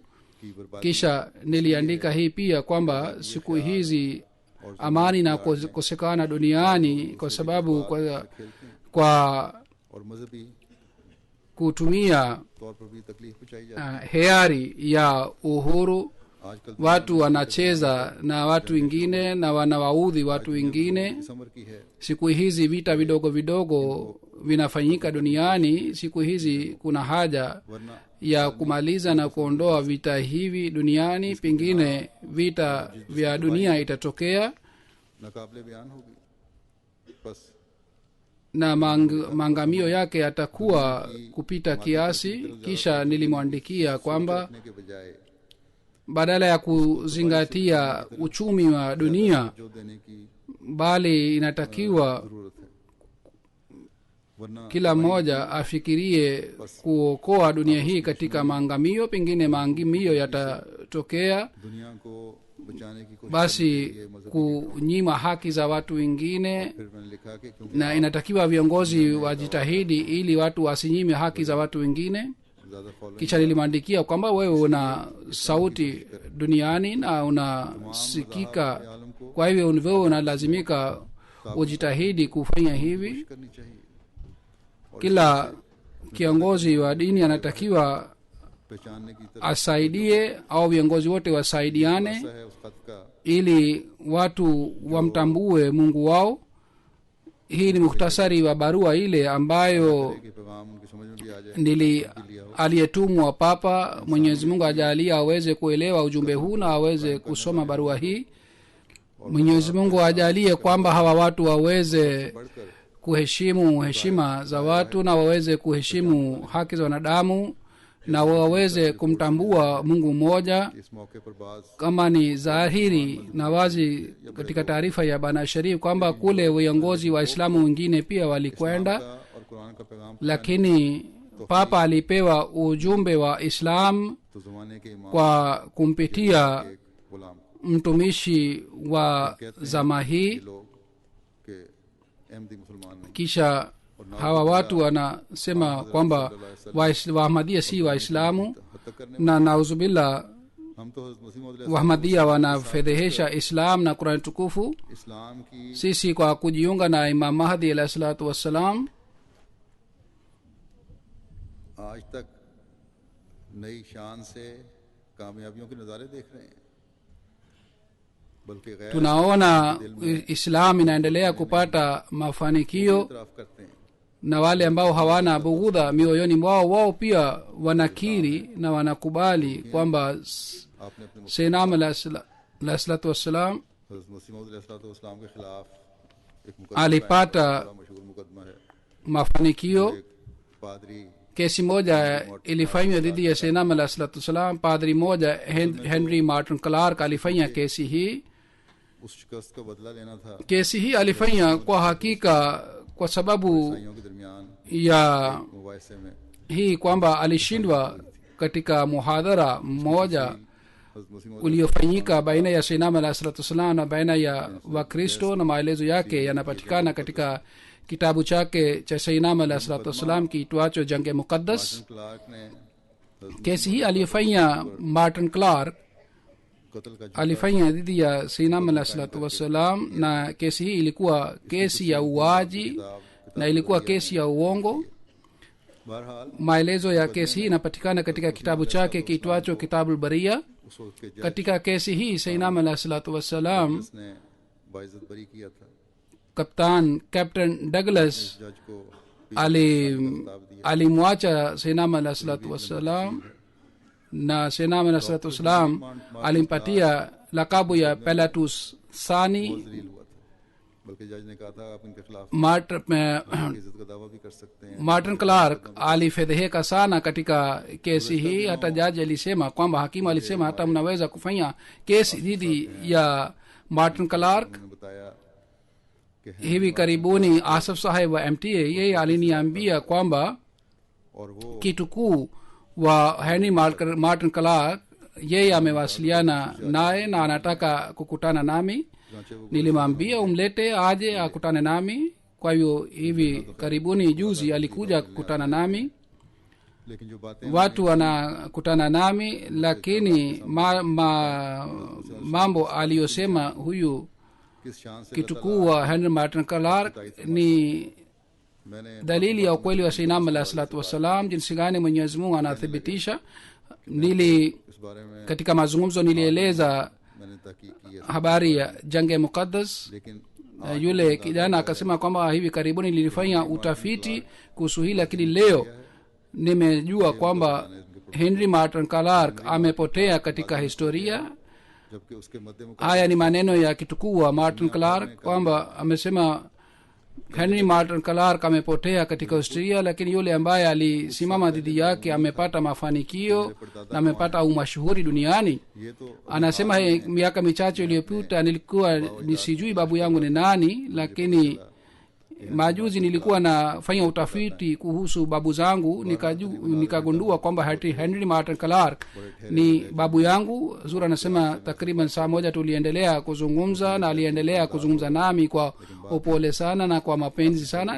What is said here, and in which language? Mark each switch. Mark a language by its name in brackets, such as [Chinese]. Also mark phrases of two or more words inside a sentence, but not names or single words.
[Swahili] kisha niliandika hii pia kwamba siku hizi amani na kukosekana duniani kwa sababu kwa kutumia hiari ya uhuru watu wanacheza na watu wengine na wanawaudhi watu wengine. siku hizi vita vidogo vidogo vinafanyika duniani. siku hizi kuna haja ya kumaliza na kuondoa vita hivi duniani, pengine vita vya dunia itatokea. [Urdu] ناقابلِ بیان ہوگی۔ بس [Swahili] na maangamio yake yatakuwa kupita kiasi. Kisha nilimwandikia kwamba [Urdu] رکھنے کے بجائے [Swahili] badala ya kuzingatia uchumi wa dunia, [Urdu] جو دینے کی [Swahili] bali inatakiwa [Urdu] ضرورت ہے، ورنہ [Swahili] kila mmoja afikirie kuokoa dunia hii katika maangamio. Pengine maangamio yatatokea, [Urdu] دنیا کو بچانے کی کوشش [Swahili] basi kunyima haki za watu wengine, [Urdu] پھر میں نے لکھا کہ کیونکہ [Swahili] na inatakiwa viongozi wajitahidi ili watu wasinyime haki za watu wengine. [Urdu] زیادہ فالوئنگ [Swahili] Kisha nilimwandikia kwamba wewe una sauti duniani na unasikika, kwa hivyo wewe unalazimika ujitahidi kufanya hivi. [Urdu] کرنی چاہیے, [Swahili] Kila kiongozi wa dini anatakiwa [Urdu] پہچاننے کی طرف [Swahili] asaidie au viongozi wote wasaidiane [Urdu] ایسا ہے اس خط کا [Swahili] ili watu wamtambue Mungu wao. Hii ni muhtasari wa barua ile ambayo [Urdu] کہ پیغام ان کی سمجھ میں بھی آ جائے. [Swahili] aliyetumwa Papa. Mwenyezi Mungu ajalie aweze kuelewa ujumbe huu na aweze kusoma barua hii. Mwenyezi Mungu ajalie kwamba hawa watu waweze [Urdu] بڑھ کر [Swahili] kuheshimu heshima za watu na waweze kuheshimu haki za wanadamu na waweze kumtambua Mungu mmoja, [Urdu] اس موقع پر بات [Swahili] kama ni dhahiri na wazi katika taarifa ya Bana Sharif kwamba kule viongozi wa Islamu wengine pia walikwenda, [Urdu] کا اور قرآن کا پیغام [Swahili] lakini Papa alipewa ujumbe wa Islam [Urdu] تو زمانے کے امام [Swahili] kwa kumpitia [Urdu] ایک غلام [Swahili] mtumishi wa zama hii. [Urdu] لوگ کے احمدی مسلمان نہیں, [Swahili] Kisha hawa watu wanasema kwamba Waahmadia si Waislamu, [Urdu] ہتیا کرنے [Swahili] na nauzubillah [Urdu] ہم تو حضرت مسیح موعود [Swahili] Wahmadia wanafedhehesha Islam na Qurani tukufu. [Urdu] اسلام کی [Swahili] Sisi kwa kujiunga na Imam Mahdi [Arabic] عليه الصلاة والسلام, [Urdu] آج تک نئی شان سے کامیابیوں کے نظارے دیکھ رہے ہیں، بلکہ غیر [Swahili] tunaona Islam inaendelea kupata mafanikio, [Urdu] اعتراف کرتے ہیں. [Swahili] na wale ambao hawana bughudha mioyoni mwao, wao pia wanakiri na wanakubali kwamba [Urdu] آپ نے اپنے [Arabic] سيدنا عليه الصلاة والسلام [Urdu] حضرت مسیح موعود علیہ السلام کے خلاف ایک [Swahili] alipata [Urdu] مشہور مقدمہ ہے. [Swahili] mafanikio. [Urdu] ایک پادری [Swahili] Kesi moja ilifanywa dhidi ya [Arabic] سيدنا عليه الصلاة والسلام. [Swahili] Padri moja Henry Martin Clark alifanya kesi hii. [Urdu] اس شکست کا بدلہ لینا تھا. [Swahili] Kesi hii alifanya kwa hakika kwa sababu [Urdu] عیسائیوں کے درمیان [Swahili] ya [Urdu] مباحثے میں [Swahili] hii kwamba alishindwa katika muhadhara mmoja [Urdu] حضرت مسیح موعود [Swahili] uliofanyika baina ya [Arabic] سيدنا عليه الصلاة والسلام [Swahili] na baina ya Wakristo, na maelezo yake yanapatikana katika kitabu chake cha [Arabic] سيدنا عليه الصلاة والسلام [Swahili] kiitwacho Jange Muqaddas. [Urdu] کلارک نے حضرت [Swahili] Kesi hii aliyofanya Martin Clark [Urdu] قتل کا [Swahili] alifanya dhidi ya [Arabic] سيدنا عليه الصلاة والسلام, [Swahili] na kesi hii ilikuwa kesi ya uaji na ilikuwa kesi ya uongo. [Urdu] بہرحال [Swahili] Maelezo ya kesi hii inapatikana katika kitabu chake kiitwacho Kitabul Baria. [Urdu] اس وقت کے جج [Swahili] Katika kesi hii [Arabic] سيدنا عليه الصلاة والسلام, [Urdu] نے باعزت بری کیا تھا. Captain Douglas جج کو [Swahili] alimwacha [Arabic] سيدنا عليه الصلاة والسلام, [Swahili] na [Arabic] سيدنا عليه الصلاة والسلام [Swahili] alimpatia lakabu ya Pilatus Sani. [Urdu] ذلیل ہوا تھا، بلکہ جج نے کہا تھا آپ ان کے خلاف عزت کا دعویٰ بھی کر سکتے ہیں. [Swahili] Martin Clark alifedheheka sana katika kesi hii. Hata jaji alisema kwamba, hakimu alisema hata mnaweza kufanya kesi dhidi ya Martin Clark. [Urdu] انہوں نے بتایا کہ [Swahili] Hivi karibuni Asaf Saheb wa MTA yeye aliniambia kwamba [Urdu] اور وہ [Swahili] kitukuu wa Henry Martin Clark yeye amewasiliana naye na anataka kukutana nami. [Urdu] چنانچہ وہ [Swahili] Nilimwambia umlete aje akutane nami. Kwa hivyo hivi karibuni juzi alikuja kukutana nami, [Urdu] لیکن جو باتیں [Swahili] watu wanakutana nami, lakini mambo aliyosema huyu [Urdu] کس شان سے [Swahili] kitukuu wa Henry Martin Clark ni [Urdu] میں نے [Swahili] dalili ya ukweli wa [Arabic] سيدنا عليه الصلاة والسلام, [Swahili] jinsi gani Mwenyezi Mungu anathibitisha. Nili [Urdu] اس بارے میں [Swahili] katika mazungumzo nilieleza [Urdu] میں نے تحقیق کی ہے, [Swahili] habari ya Jange Muqaddas. [Urdu] لیکن [Swahili] Yule kijana akasema kwamba hivi karibuni nilifanya utafiti kuhusu hili, lakini leo nimejua kwamba Henry Martin Clark amepotea katika historia. [Urdu] جبکہ اس کے مدھیہ [Swahili] haya ni maneno ya kitukuu wa martin clark kwamba amesema henry martin clark amepotea katika australia, lakini yule ambaye alisimama dhidi yake amepata mafanikio na amepata umashuhuri duniani. [Urdu] یہ تو [Swahili] Anasema miaka michache iliyopita nilikuwa nisijui babu yangu ni nani, lakini majuzi nilikuwa nafanya utafiti kuhusu babu zangu, nikagundua kwamba henry martin clark ni babu yangu. Zura anasema takriban saa moja tuliendelea kuzungumza, na aliendelea kuzungumza nami kwa upole sana na kwa mapenzi sana.